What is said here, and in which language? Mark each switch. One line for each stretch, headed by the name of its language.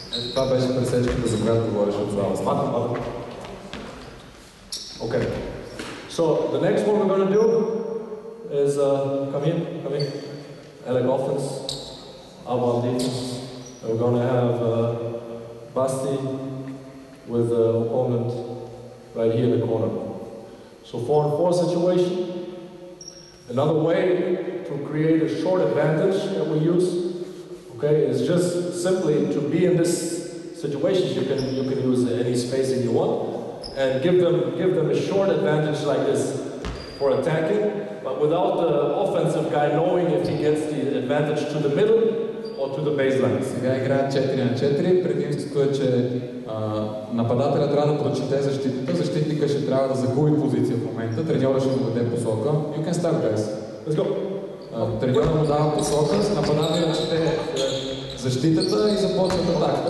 Bulgarian: Това беше пресечката, за която говориш от залата.
English: Okay. So, the next one we're going to do is, come in. Alec offense, Alban defense. And we're going to have Basti with the opponent right here in the corner. So 4-on-4 situation. Another way to create a short advantage that we use, okay, is just simply to be in this situation. You can use any spacing you want, and give them a short advantage like this for attacking, but without the offensive guy knowing if he gets the advantage to the middle or to the baseline.
Bulgarian: Сега играят 4 на 4. Предимството е, че нападателя трябва да прочете защитата. Защитника ще трябва да загуби позиция в момента. Треньора ще му даде посока.
English: You can start, guys. Let's go.
Bulgarian: Треньора му дава посока, нападателя чете защитата и започват атака.